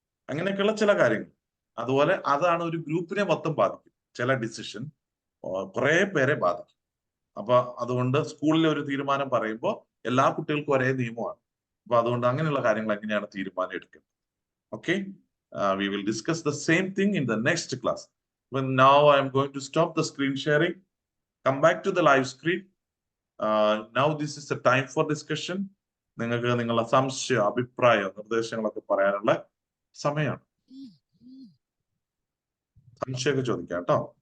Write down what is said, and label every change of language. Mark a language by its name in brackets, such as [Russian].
[Malayalam] അങ്ങനെയൊക്കെയുള്ള ചില കാര്യങ്ങൾ. അതുപോലെ അതാണ് ഒരു ഗ്രൂപ്പിനെ മൊത്തം ബാധിക്കും. ചില ഡിസിഷൻ കുറെ പേരെ ബാധിക്കും. അപ്പൊ അതുകൊണ്ട് സ്കൂളിലെ ഒരു തീരുമാനം പറയുമ്പോൾ എല്ലാ കുട്ടികൾക്കും ഒരേ നിയമമാണ്. അപ്പൊ അതുകൊണ്ട് അങ്ങനെയുള്ള കാര്യങ്ങൾ എങ്ങനെയാണ് തീരുമാനം എടുക്കുന്നത്? [English] Okay, we will discuss the same thing in the next class. But now I am going to stop the screen sharing. Come back to the live screen. Now this is the time for discussion. [Malayalam] നിങ്ങൾക്ക് നിങ്ങളുടെ സംശയം, അഭിപ്രായം, നിർദ്ദേശങ്ങളൊക്കെ പറയാനുള്ള സമയമാണ്. സംശയമൊക്കെ ചോദിക്കാം കേട്ടോ.